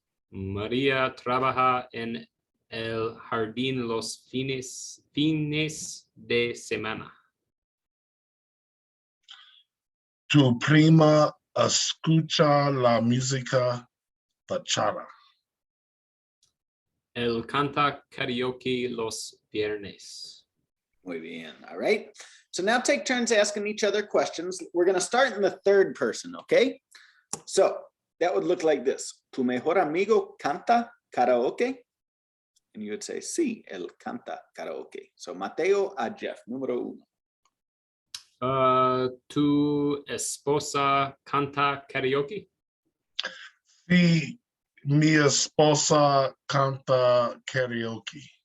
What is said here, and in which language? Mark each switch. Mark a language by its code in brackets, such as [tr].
[es] María trabaja en el jardín los fines de semana. Tu prima escucha la música bachata. Él canta karaoke los viernes. Muy bien. [en] All right. So now take turns asking each other questions. We're going to start in the third person, okay? So that would look like this. [es] Tu mejor amigo canta karaoke? [en] And you would say, [es] sí, él canta karaoke. So Mateo a Geoff, número 1. Tu esposa canta karaoke? Sí, mi esposa canta karaoke.